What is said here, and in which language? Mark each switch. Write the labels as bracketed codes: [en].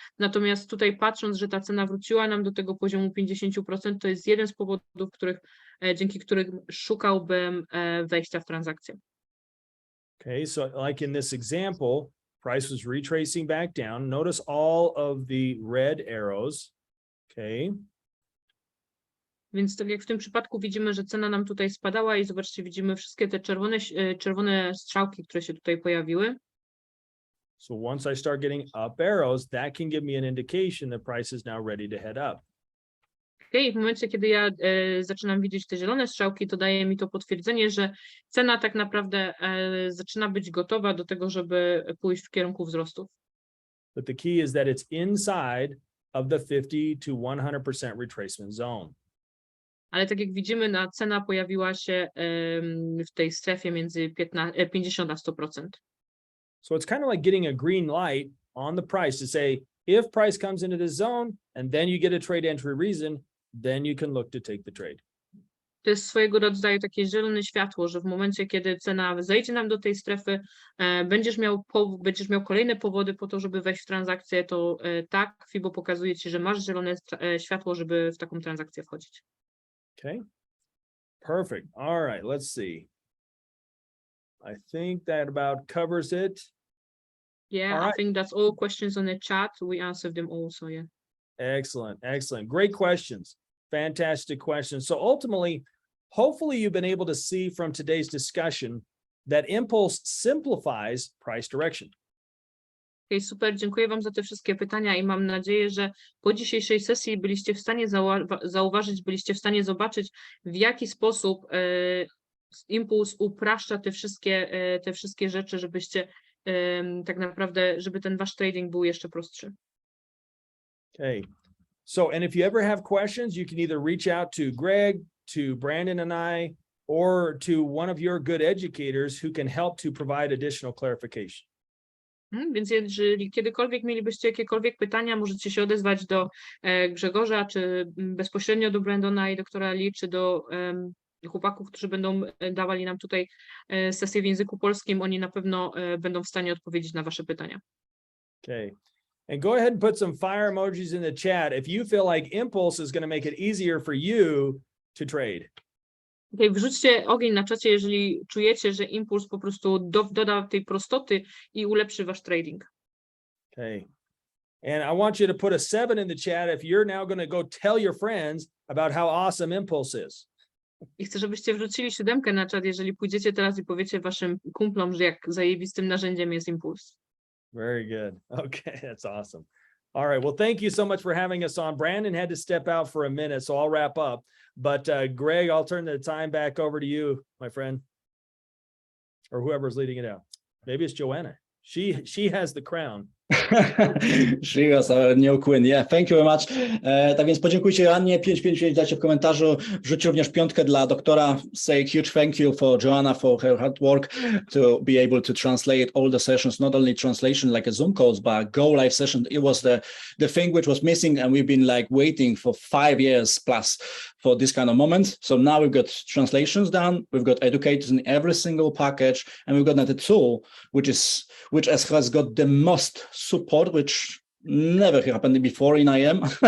[pl] Natomiast tutaj patrząc, że ta cena wróciła nam do tego poziomu 50%, to jest jeden z powodów, dzięki którym szukałbym wejścia w transakcję. [en] Okay, so like in this example, price was retracing back down. Notice all of the red arrows. Okay. [pl] Więc tak jak w tym przypadku widzimy, że cena nam tutaj spadała i zobaczcie, widzimy wszystkie te czerwone strzałki, które się tutaj pojawiły. [en] So once I start getting up arrows, that can give me an indication that price is now ready to head up. [pl] Okay, w momencie, kiedy ja zaczynam widzieć te zielone strzałki, to daje mi to potwierdzenie, że cena tak naprawdę zaczyna być gotowa do tego, żeby pójść w kierunku wzrostu. [en] But the key is that it's inside of the 50 to 100% retracement zone. [pl] Ale tak jak widzimy, cena pojawiła się w tej strefie między 50 a 100%. [en] So it's kind of like getting a green light on the price to say, if price comes into this zone and then you get a trade entry reason, then you can look to take the trade. [pl] To jest swojego rodzaju takie zielone światło, że w momencie, kiedy cena zejdzie nam do tej strefy, będziesz miał kolejne powody po to, żeby wejść w transakcję, to tak, FIBO pokazuje ci, że masz zielone światło, żeby w taką transakcję wchodzić. [en] Okay. Perfect. All right, let's see. I think that about covers it. Yeah, All I right. think that's all questions on the chat. We answered them all, so yeah. Excellent, excellent. Great questions. Fantastic questions. So ultimately, hopefully you've been able to see from today's discussion that Impulse simplifies price direction. [pl] Okay, super, dziękuję Wam za te wszystkie pytania i mam nadzieję, że po dzisiejszej sesji byliście w stanie zauważyć, byliście w stanie zobaczyć, w jaki sposób Impuls upraszcza te wszystkie rzeczy, żebyście tak naprawdę, żeby ten wasz trading był jeszcze prostszy. [en] Okay. So, and if you ever have questions, you can either reach out to Greg, to Brandon and I, or to one of your good educators who can help to provide additional clarification. [pl] Więc jeżeli kiedykolwiek mielibyście jakiekolwiek pytania, możecie się odezwać do Grzegorza, czy bezpośrednio do Brandona i doktora Lee, czy do chłopaków, którzy będą dawali nam tutaj sesję w języku polskim. Oni na pewno będą w stanie odpowiedzieć na wasze pytania. [en] Okay. And go ahead and put some fire emojis in the chat if you feel like Impulse is going to make it easier for you to trade. [pl] Okay, wrzućcie ogień na czacie, jeżeli czujecie, że Impuls po prostu doda tej prostoty i ulepszy wasz trading. [en] Okay. And I want you to put a 7 in the chat if you're now going to go tell your friends about how awesome Impulse is. [pl] I chcę, żebyście wrzucili 7 na czat, jeżeli pójdziecie teraz i powiecie waszym kumplom, że jak zajebistym narzędziem jest Impuls. [en] Very good. Okay, that's awesome. All right. Well, thank you so much for having us on. Brandon had to step out for a minute, so I'll wrap up. But Greg, I'll turn the time back over to you, my friend, or whoever's leading it out. Maybe it's Joanna. She has the crown. She was our new queen. Yeah, thank you very much. [pl] Tak więc podziękujcie Joannie, 555 dajcie w komentarzu, wrzućcie również 5 dla doktora. [en] Say huge thank you for Joanna for her hard work to be able to translate all the sessions, not only translation like a Zoom calls, but go live session. It was the thing which was missing, and we've been like waiting for 5 years plus for this kind of moment. So now we've got translations done, we've got educators in every single package, and we've got another tool which has got the most support, which never happened before in IM.